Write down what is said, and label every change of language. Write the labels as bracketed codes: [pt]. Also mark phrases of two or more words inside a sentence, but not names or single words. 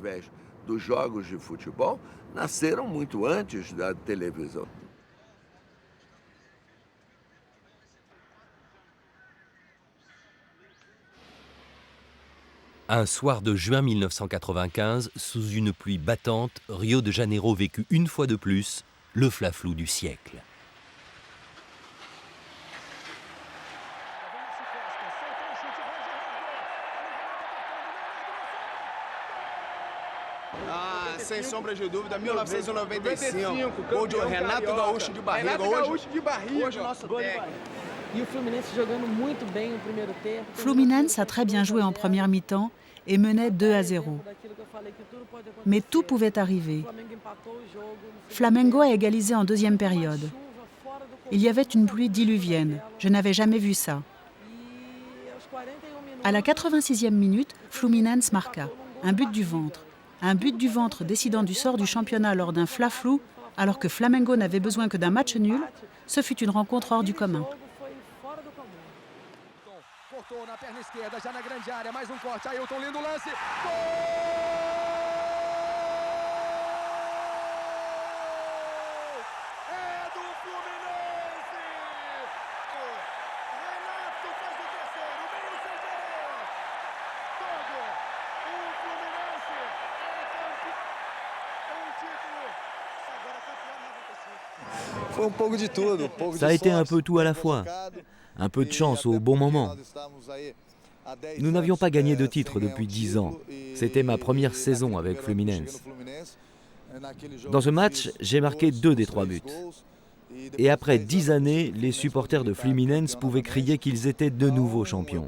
[fr] Un soir de juin 1995, sous une pluie battante, Rio de Janeiro vécut une fois de plus le fla-flou du siècle. [pt] Sem sombra de dúvida, 1995, gol de Renato Gaúcho de barriga, hoje nosso técnico. [fr] Fluminense a très bien joué en première mi-temps et menait 2-0. Mais tout pouvait arriver. Flamengo a égalisé en deuxième période. Il y avait une pluie diluvienne. Je n'avais jamais vu ça. À la 86e minute, Fluminense marqua. Un but du ventre. Un but du ventre décidant du sort du championnat lors d'un fla-flou, alors que Flamengo n'avait besoin que d'un match nul, ce fut une rencontre hors du commun. [pt] Cortou na perna esquerda, já na grande área, mais corte, Ailton, lindo lance, gol! É do Fluminense! Renato faz o terceiro, meio sem querer! Todo o Fluminense é campeão, título, agora campeão 95. Foi pouco de tudo, [fr] Ça a été un peu tout à la fois. Un peu de chance au bon moment. Nous n'avions pas gagné de titre depuis 10 ans. C'était ma première saison avec Fluminense. Dans ce match, j'ai marqué 2 des 3 buts. Et après 10 années, les supporters de Fluminense pouvaient crier qu'ils étaient de nouveaux champions.